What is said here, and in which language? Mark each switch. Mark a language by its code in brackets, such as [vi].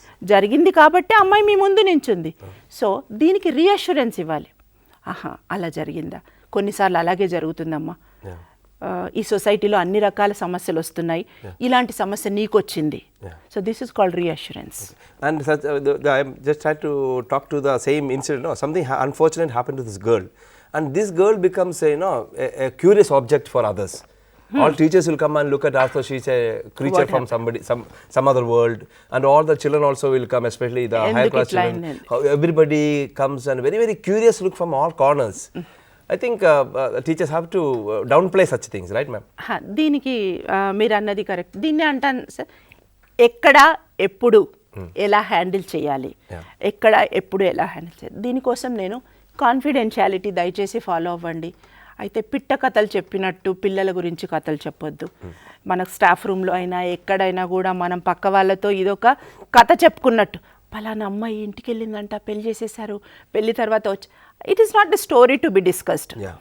[te] జరిగింది కాబట్టి అమ్మాయి మీ ముందు నించుంది. సో దీనికి రీఅష్యూరెన్స్ ఇవ్వాలి. ఆహా, అలా జరిగిందా, కొన్నిసార్లు అలాగే జరుగుతుందమ్మా, ఈ సొసైటీలో అన్ని రకాల సమస్యలు వస్తున్నాయి, ఇలాంటి సమస్య నీకు వచ్చింది. [en] So this is called reassurance. And such, I just tried to talk to the same incident. No, something unfortunate happened to this girl, and this girl becomes a curious object for others. All teachers will come and look at her as though she's a creature from some other world, and all the children also will come, especially the higher class children. Everybody comes and very, very curious look from all corners. I think teachers have to downplay such things, right ma'am? [te] దీనికి మీరు అన్నది correct. దీన్ని అంటాను sir, ఎక్కడ ఎప్పుడు ఎలా handle చేయాలి, ఎక్కడ ఎప్పుడు ఎలా హ్యాండిల్ చేయాలి, దీనికోసం నేను కాన్ఫిడెన్షియాలిటీ దయచేసి ఫాలో అవ్వండి. అయితే పిట్ట కథలు చెప్పినట్టు పిల్లల గురించి కథలు చెప్పొద్దు. మన స్టాఫ్ రూమ్లో అయినా ఎక్కడైనా కూడా మనం పక్క వాళ్ళతో ఇదొక కథ చెప్పుకున్నట్టు, పలానా అమ్మాయి ఇంటికి వెళ్ళిందంట, పెళ్లి చేసేసారు, పెళ్లి తర్వాత వచ్చి, [en] It is not the story to be discussed.